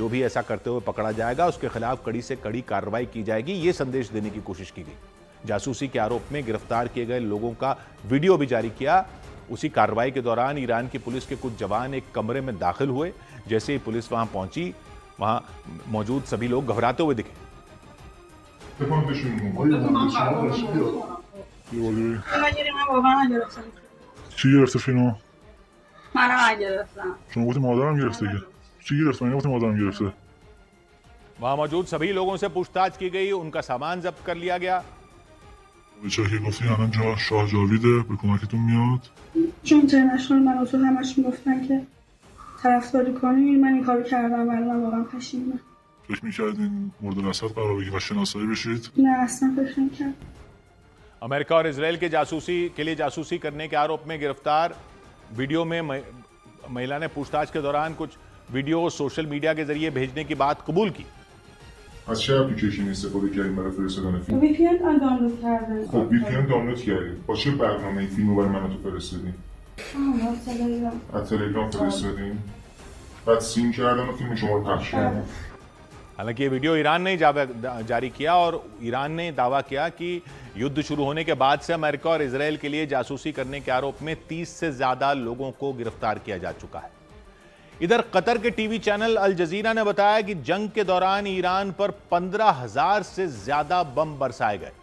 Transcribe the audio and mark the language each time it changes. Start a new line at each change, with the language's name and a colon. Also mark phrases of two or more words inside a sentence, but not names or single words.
Hindi: जो भी ऐसा करते हुए पकड़ा जाएगा उसके खिलाफ कड़ी से कड़ी कार्रवाई की जाएगी, ये संदेश देने की कोशिश की गई। जासूसी के आरोप में गिरफ्तार किए गए लोगों का वीडियो भी जारी किया। उसी कार्रवाई के दौरान ईरान की पुलिस के कुछ जवान एक कमरे में दाखिल हुए। जैसे ही पुलिस वहां पहुंची, वहां मौजूद सभी लोग घबराते हुए दिखे।
Persian: چی گرفته فینو؟ منم گرفتم. شما گفتی مادرم گرفته که. چی گرفته؟ من گفتم مادرم گرفته.
Hindi: वहां मौजूद सभी लोगों से पूछताछ की गई, उनका सामान जब्त कर लिया गया।
Persian: بچه که گفتی الان شاه جاویده به کمکتون میاد. چون اینترنشنال من اصول همشون گفتن که طرفداری کنین، من این کارو کردم ولی من واقعا پشیمونم. فکر می‌کردین مورد نصرت قرار بگیرید و شناسایی بشید؟ نه اصلا فکر نمی‌کردم.
Hindi: अमेरिका और इजराइल के जासूसी करने के आरोप में गिरफ्तार वीडियो में महिला ने पूछताछ के दौरान कुछ वीडियो
English: social media
Hindi: के जरिए भेजने की बात कबूल की।
Persian: از چه اپلیکیشنی استفاده کردین برای فرستادن فیلم؟ VPN دانلود کردم. خب VPN دانلود کردین. با چه برنامه‌ای فیلمو برای من تو فرستادین؟ تلگرام. از تلگرام فرستادین. بعد سین کردن و فیلم شما رو پخش کردن.
Hindi: हालांकि ये वीडियो ईरान ने जारी किया और ईरान ने दावा किया कि युद्ध शुरू होने के बाद से अमेरिका और इजराइल के लिए जासूसी करने के आरोप में 30 से ज्यादा लोगों को गिरफ्तार किया जा चुका है। इधर कतर के टीवी चैनल अल जजीरा ने बताया कि जंग के दौरान ईरान पर 15,000 से ज्यादा बम बरसाए गए।